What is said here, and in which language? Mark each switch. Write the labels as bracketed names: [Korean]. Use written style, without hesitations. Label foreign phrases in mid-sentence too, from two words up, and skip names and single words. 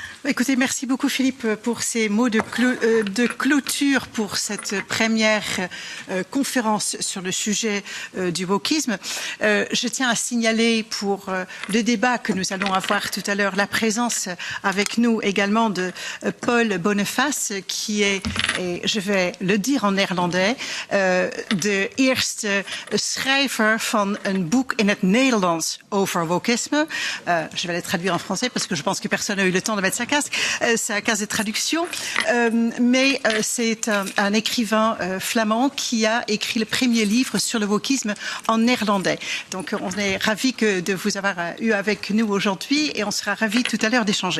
[French] Écoutez, merci beaucoup Philippe pour ces mots de clôture pour cette première conférence sur le sujet du wokisme. Je tiens à signaler pour le débat que nous allons avoir tout à l'heure la présence avec nous également de Paul Boniface qui est, et je vais le dire en néerlandais, [Dutch] de eerste schrijver van een boek in het Nederlands over wokisme. [French] Je vais le traduire en français parce que je pense que personne n'a eu le temps de mettre sa case de traduction. Mais c'est un écrivain flamand qui a écrit le premier livre sur le wokisme en néerlandais. Donc on est ravis de vous avoir eu avec nous aujourd'hui et on sera ravis tout à l'heure d'échanger.